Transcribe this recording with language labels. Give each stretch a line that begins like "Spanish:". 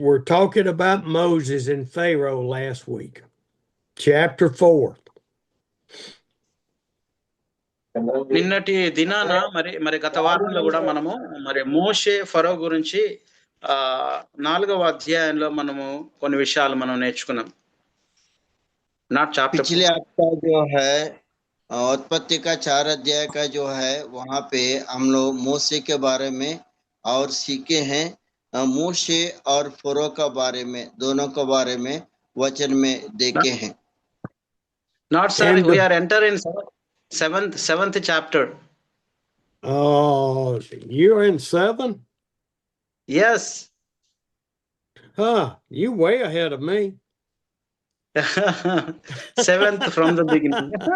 English: We're talking about Moses and Pharaoh last week, chapter 4.
Telugu: నిన్నటి దినాన మరి మరి గత వారంలో కూడా మనము మరి మోషే ఫరో గురించి 4వ అధ్యాయంలో మనము కొన్ని విషయాలు మనం నేర్చుకున్నాం.
English: not chapter
Hindi: पिछले हफ्ता जो है उत्पत्ति का 4 अध्याय का जो है वहां पे हम लोग मूसे के बारे में और सीखे हैं। मूसे और फरो का बारे में, दोनों के बारे में वचन में देखे हैं।
English: Not sir, we are entering seventh chapter. Oh, you're in 7? Yes. You way ahead of me. 7th from the beginning.